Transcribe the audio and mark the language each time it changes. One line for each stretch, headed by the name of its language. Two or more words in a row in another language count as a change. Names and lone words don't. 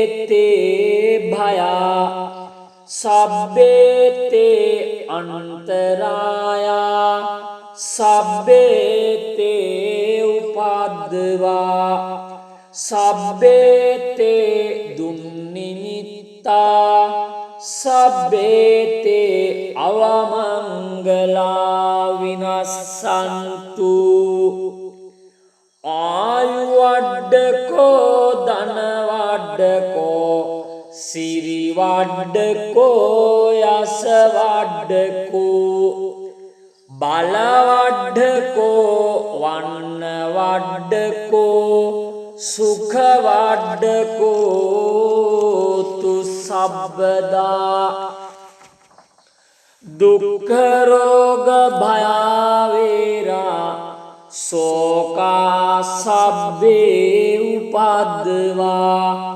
Pali: තේ භයා සබ්බේ තේ අන්තරායා සබ්බේ තේ උපද්දවා සබ්බේ තේ දුන්නිමිත්තා සබ්බේ තේ අවමංගලා විනස්සන්තු ආයු වඩ්ඩකෝ ධන වඩ්ඩකෝ සිරි වඩ්ඩකෝ යස වඩ්ඩකෝ බල වඩ්ඩකෝ වන්න වඩ්ඩකෝ සුඛවඩ්ඩකෝතු සබ්බදා දුක්ඛරෝග භයාවේරා සෝකා සබ්බේ උපද්දවා